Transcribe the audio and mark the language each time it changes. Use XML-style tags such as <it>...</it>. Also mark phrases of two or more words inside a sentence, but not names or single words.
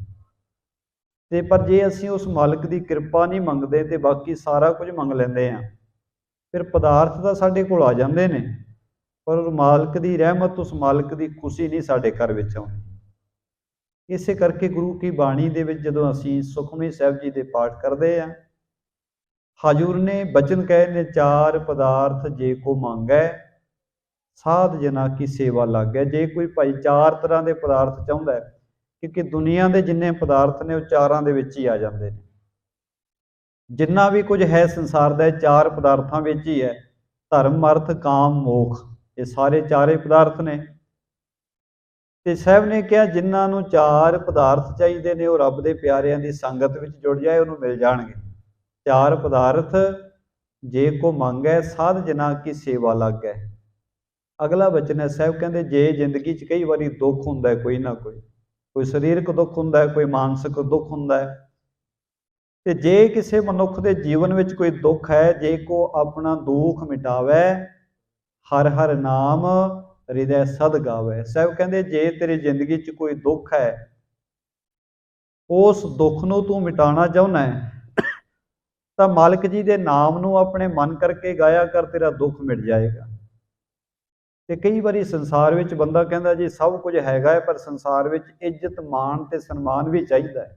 <pa>ਤੇ ਪਰ ਜੇ ਅਸੀਂ ਉਸ ਮਾਲਕ ਦੀ ਕਿਰਪਾ ਨਹੀਂ ਮੰਗਦੇ ਤੇ ਬਾਕੀ ਸਾਰਾ ਕੁਝ ਮੰਗ ਲੈਂਦੇ ਹਾਂ, ਫਿਰ ਪਦਾਰਥ ਤਾਂ ਸਾਡੇ ਕੋਲ ਆ ਜਾਂਦੇ ਨੇ, ਪਰ ਉਸ ਮਾਲਕ ਦੀ ਰਹਿਮਤ, ਉਸ ਮਾਲਕ ਦੀ ਖੁਸ਼ੀ ਨਹੀਂ ਸਾਡੇ ਘਰ ਵਿੱਚ ਆਉਂਦੀ। ਇਸੇ ਕਰਕੇ ਗੁਰੂ ਕੀ ਬਾਣੀ ਦੇ ਵਿੱਚ ਜਦੋਂ ਅਸੀਂ ਸੁਖਮਨੀ ਸਾਹਿਬ ਜੀ ਦੇ ਪਾਠ ਕਰਦੇ ਹਾਂ, ਹਜ਼ੂਰ ਨੇ ਬਚਨ ਕਹੇ ਨੇ, ਚਾਰ ਪਦਾਰਥ ਜੇ ਕੋ ਮੰਗੈ ਸਾਧ ਜਨਾ ਕੀ ਸੇਵਾ ਲੱਗੈ। ਜੇ ਕੋਈ ਭਾਈ ਚਾਰ ਤਰ੍ਹਾਂ ਦੇ ਪਦਾਰਥ ਚਾਹੁੰਦਾ ਹੈ, ਕਿਉਂਕਿ ਦੁਨੀਆ ਕੇ ਜਿੰਨੇ ਪਦਾਰਥ ਨੇ ਵੋ ਚਾਰਾਂ ਦੇ ਵਿੱਚ ਹੀ ਆ ਜਾਤੇ ਹੈਂ।</pa> <hi>जिन्ना भी कुछ है संसार का चार पदार्थों में ही है। धर्म अर्थ काम मोख, ये सारे चारे पदार्थ ने। ते साहब ने कहा जिन्होंने चार पदार्थ चाहिए ने, वो रब के प्यारिਆਂ की संगत में जुड़ जाए उन्होंने मिल जाएंगे।</hi> <pa>ਚਾਰ ਪਦਾਰਥ ਜੇ ਕੋ ਮੰਗੈ ਸਾਧ ਜਨਾ ਕੀ ਸੇਵਾ ਲਗੈ। ਅਗਲਾ ਵਚਨ ਹੈ ਸਾਹਿਬ ਕਹਿਤੇ ਜੇ ਜ਼ਿੰਦਗੀ 'ਚ ਕਈ ਵਾਰੀ ਦੁੱਖ ਹੁੰਦਾ ਹੈ, ਕੋਈ ਨਾ ਕੋਈ ਸਰੀਰਕ ਦੁੱਖ ਹੁੰਦਾ ਹੈ, ਕੋਈ ਮਾਨਸਿਕ ਦੁੱਖ ਹੁੰਦਾ ਹੈ। ਤੇ ਜੇ ਕਿਸੀ ਮਨੁੱਖ ਕੇ ਜੀਵਨ ਮੇਂ ਕੋਈ ਦੁੱਖ ਹੈ, ਜੇ ਕੋ ਅਪੁਨਾ ਦੁਖੁ ਮਿਟਾਵੈ ਹਰਿ ਹਰਿ ਨਾਮੁ ਰਿਦੈ ਸਦ ਗਾਵੈ। ਸਾਹਿਬ ਕਹਿਤੇ ਜੇ ਤੇਰੀ ਜ਼ਿੰਦਗੀ 'ਚ ਕੋਈ ਦੁੱਖ ਹੈ, ਉਸ ਦੁੱਖ ਨੂੰ ਤੂੰ ਮਿਟਾਉਣਾ ਚਾਹੁੰਦਾ ਹੈ ਤੋ ਮਾਲਕ ਜੀ ਕੇ ਨਾਮ ਨੂੰ ਅਪਣੇ ਮਨ ਕਰਕੇ ਗਾਇਆ ਕਰ, ਤੇਰਾ ਦੁੱਖ ਮਿਟ ਜਾਏਗਾ। ਤੇ ਕਈ ਵਾਰੀ ਸੰਸਾਰ ਵਿੱਚ ਬੰਦਾ ਕਹਿੰਦਾ ਜੀ ਸਭ ਕੁਝ ਹੈਗਾ ਹੈ, ਪਰ ਸੰਸਾਰ ਵਿੱਚ ਇੱਜ਼ਤ ਮਾਨ ਤੇ ਸਨਮਾਨ ਭੀ ਚਾਹੀਦਾ ਹੈ।</pa>